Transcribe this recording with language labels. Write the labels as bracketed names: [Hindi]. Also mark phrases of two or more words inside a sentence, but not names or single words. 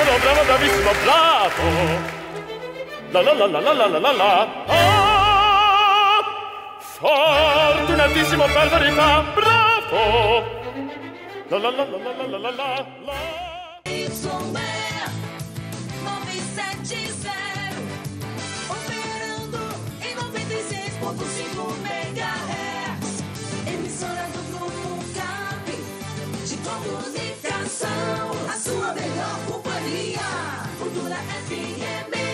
[Italian] bravo, bravissimo, bravo. La la la la la la la la la. Ah, fortunatissimo per verità, bravo. La la la la la la la la la. [Portuguese] YB 970, operando em 96.5 MHz, emissora do Grupo CAP, de comunicação, a sua melhor companhia, Cultura FM.